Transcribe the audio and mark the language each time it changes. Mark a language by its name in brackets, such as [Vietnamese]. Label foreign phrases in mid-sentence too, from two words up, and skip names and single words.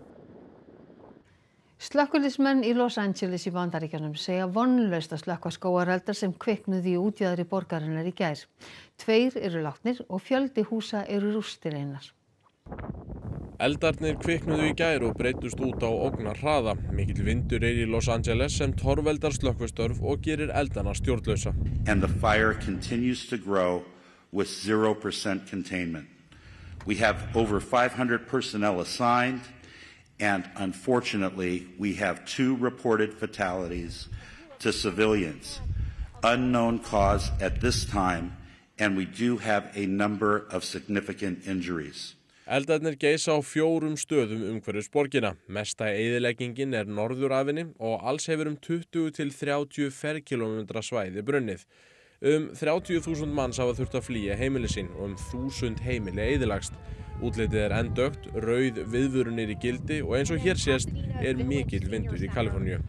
[Icelandic] Slökkviliðsmenn í Los Angeles í Bandaríkjunum segja vonlaust að slökkva skógareldar sem kviknuðu í útjaðri borgarinnar í gær. 2 eru látnir og fjöldi húsa eru rústir einar. Eldarnir kviknuðu í gær og breyttust út á ógnarhraða. Mikill vindur í Los Angeles sem torveldar slökkvistörf og gerir eldana stjórnlausa. [English] And the fire continues to grow with 0% containment. We have over 500 personnel assigned, and unfortunately we have 2 reported fatalities to civilians. Unknown cause at this time, and we do have a number of significant injuries. [Icelandic] Eldarnir geisa á 4 stöðum umhverfis borgina. Mesta eyðileggingin norðurafinni og alls hefur 20 til 30 ferkilometra svæði brunnið. 30.000 manns hafa þurft að flýja heimili sín og 1.000 heimili eyðilagst. Útlitið enn dökkt, rauð viðvörunir í gildi og eins og hér sést mikill vindur í Kaliforníu.